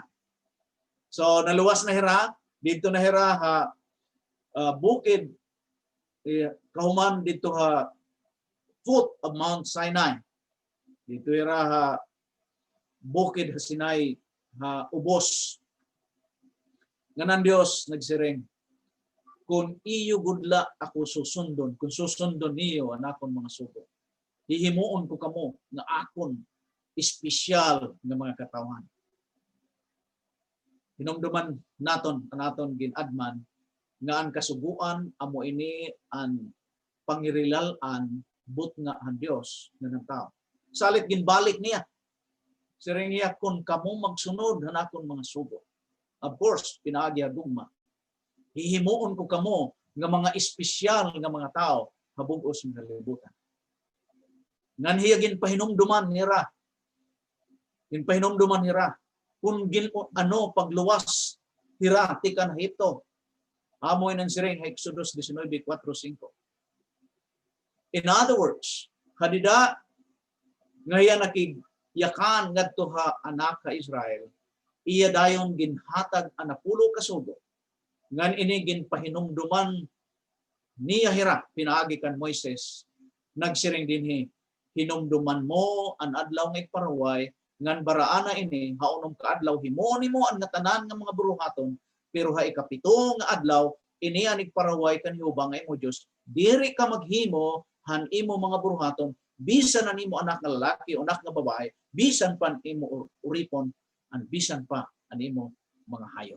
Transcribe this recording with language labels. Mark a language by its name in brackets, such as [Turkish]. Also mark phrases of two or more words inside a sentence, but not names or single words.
[Waray] So naluwas na hira, dito na hira ha bukid kahuman dito ha [English] foot of Mount Sinai. [Waray] Dito hira ha bukid ha Sinai ha ubos. Nganan Dios nagsiring, kung iyo gudla ako susundon, kung susundon niyo ang akon mga sugo, hihimuon ko kamo nga akon espesyal nga mga katawan. Hinumduman naton kanaton ginadman nga ang kasuguan amo ini ang pangirilalan but nga ang Dios nga ng tao. Salit ginbalik niya. Siring niya kung kamo magsunod han akon mga sugo. [English] Of course, [Waray] pinaagi agugma. Hihimuon ko kamo nga mga espesyal nga mga tao habugos ng kalibutan. Ngan hiya ginpahinumduman nira. Ginpahinumduman nira. Kung pagluwas hira tikan Ehipto. Amoy ng siring Exodus 19:4-5. [English] In other words, [Waray] hadida ngayon nakigyakan ngadto ha anak ka Israel, iya dayon ginhatag anapulo ka sugo. Ngan ini ginpahinumduman niya hira pinaagi kan Moises. Nagsiring dinhi, hinumduman mo an adlaw nga iparaway ngan baraana ini haunom ka adlaw himo nimo ang tanan nga mga buruhaton, pero ha ikapito nga adlaw ini ang igparaway kan Jehova nga imo Dios, diri ka maghimo han imo mga buruhaton bisan na nimo anak nga lalaki o anak nga babae, bisan pa imo uripon, an bisan pa an imo mga hayop.